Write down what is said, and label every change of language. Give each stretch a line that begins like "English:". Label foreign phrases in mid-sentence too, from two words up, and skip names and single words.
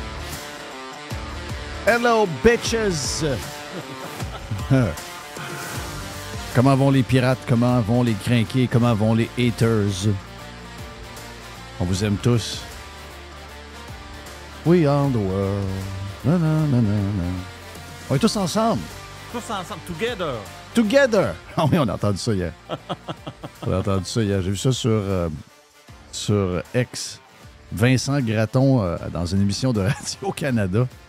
English: Hello, bitches.
French: Comment vont les pirates? Comment vont les crinqués? Comment vont les haters? On vous aime tous.
English: We are the world.
French: Na, na, na, na, na. On est tous ensemble. Tous ensemble, together. Together. Ah oui, on a entendu ça hier. On a entendu ça hier. J'ai vu ça sur X. Vincent Gratton dans une émission de Radio-Canada.